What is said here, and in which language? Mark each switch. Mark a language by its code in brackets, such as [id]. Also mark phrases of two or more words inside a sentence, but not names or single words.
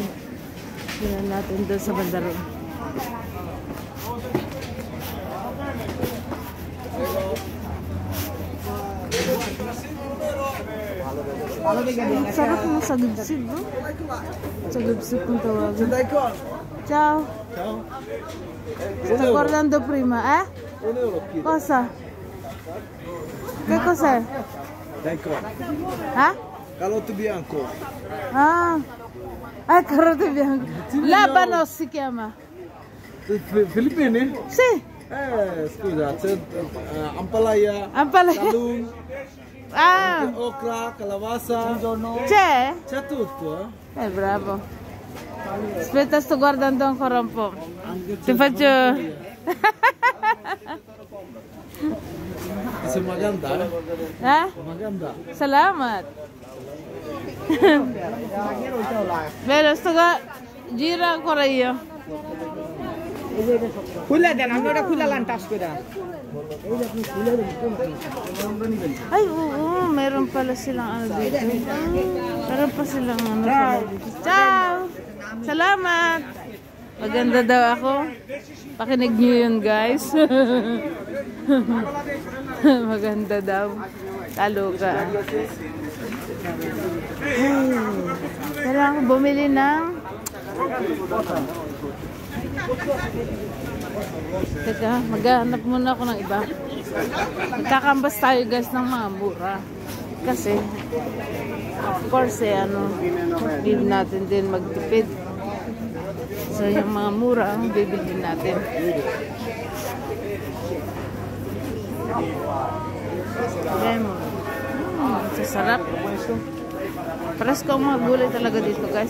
[tl] Tingnan natin doon sa bandaron. Sarap mo sa gibsib, no? Sa gibsib kung tawagin. [it] Ciao. Ciao. Sto guardando prima, Cosa? Che cos'è? Daikon. Calotto bianco. Carote bianco. Labanos si chiama. Filippini? Sì. Scusa, c'è [tl] ampalaya, talun, okra, calabasa. [it] C'è? C'è tutto, Bravo. Aspetta, sto guardando ancora un po'. Ti faccio... Sei [tl] maganda, Maganda. Salamat. [it] Bene, gira ancora io. [bn] খুলে দেন আমি ওটা খুলে লান টাচ করে [tl] Ay, oo, meron pala silang dito. Meron pa silang dito. Ciao! Salamat! Maganda daw ako. Pakinig nyo yun, guys. Maganda daw. Talo ka. Kailangan ko bumili ng teka, maghanap muna ako ng iba. Magkakambas tayo, guys, ng mga mura. Kasi [en] of course need [tl] natin din magtipid. So, yung mga mura ang bibilhin natin. Lemon. Sasarap. Paras ko ang mga gulay talaga dito, guys.